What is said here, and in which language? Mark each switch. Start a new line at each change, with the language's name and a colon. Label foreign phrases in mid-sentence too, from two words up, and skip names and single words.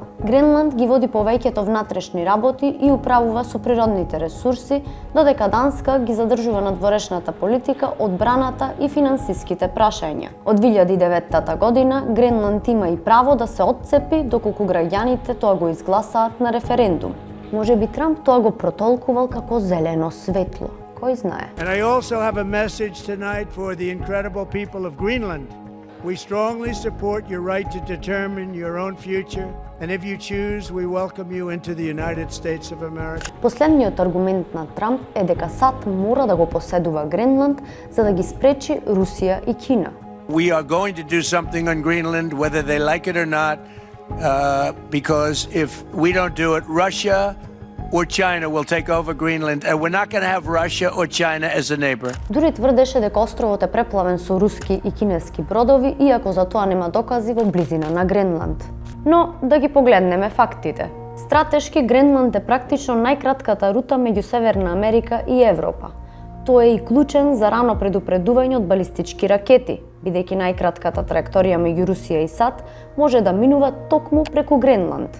Macedonian: Гренланд ги води повеќето внатрешни работи и управува со природните ресурси, додека Данска ги задржува надворешната политика, одбраната и финансиските прашања. Од 2009 година Гренланд има и право да се отцепи доколку граѓаните тоа го изгласаат на референдум. Може би Трамп тоа го протолкувал како зелено светло. Кој знае?
English: And I also have a message tonight for the incredible people of Greenland. We strongly support your right to determine your own future, and if you choose, we welcome you into the United States of America.
Macedonian: Последниот аргумент на Трамп е дека САД мора да го поседува Гренланд за да ги спречи Русија и Кина.
English: We are going to do something on Greenland, whether they like it or not, because if we don't do it, Russia or China will take over Greenland, and we're not going to have Russia or China as a neighbor.
Macedonian: Дури тврдеше дека островот е преплавен со руски и кинески бродови, иако за тоа нема докази во близина на Гренланд. Но да ги погледнеме фактите. Стратешки Гренланд е практично најкратката рута меѓу Северна Америка и Европа. Тој е и клучен за рано предупредување од балистички ракети, бидејќи најкратката траекторија меѓу Русија и САД може да минува токму преку Гренланд.